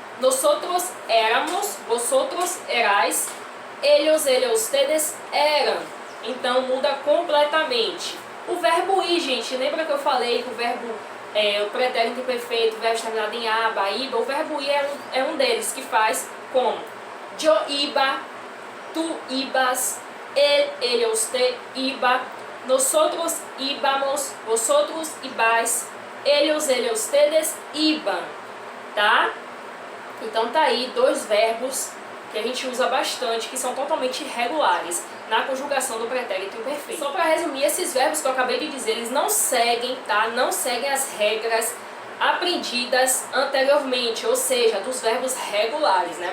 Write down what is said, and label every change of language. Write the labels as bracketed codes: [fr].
[es] Nosotros éramos, vosotros erais, ellos, ellas, ustedes eram. [pt] Então muda completamente. O verbo ir, gente, lembra que eu falei que o verbo, o pretérito imperfeito, o verbo terminado em aba, iba, o verbo ir é um deles, que faz como? [es] Yo iba, tú ibas, él, usted iba, nosotros íbamos, vosotros ibais, ellos, ustedes iban, tá? [pt] Então tá aí dois verbos que a gente usa bastante, que são totalmente irregulares na conjugação do pretérito imperfeito. Só para resumir, esses verbos que eu acabei de dizer, eles não seguem, tá? Não seguem as regras aprendidas anteriormente, ou seja, dos verbos regulares, né?